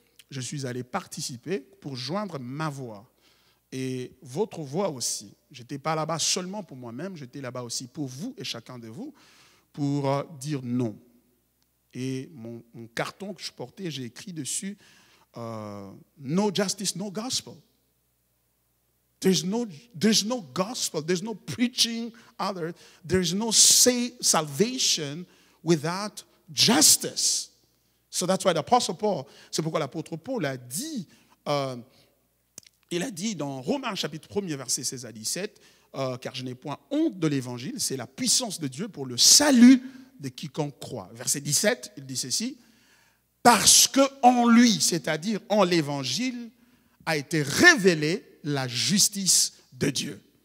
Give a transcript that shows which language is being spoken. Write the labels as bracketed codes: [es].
[fr] Je suis allé participer pour joindre ma voix et votre voix aussi. Je n'étais pas là-bas seulement pour moi-même, j'étais là-bas aussi pour vous et chacun de vous, pour dire non. Et mon carton que je portais, j'ai écrit dessus [en] No justice, no gospel. There's no gospel, there's no preaching other, there's no salvation without justice. So that's why the Apostle Paul, [fr] c'est pourquoi l'apôtre Paul a dit, il a dit dans Romains chapitre 1er, versets 16 à 17, car je n'ai point honte de l'évangile, c'est la puissance de Dieu pour le salut de quiconque croit. Verset 17, il dit ceci, parce qu'en lui, c'est-à-dire en l'évangile, a été révélée la justice de Dieu.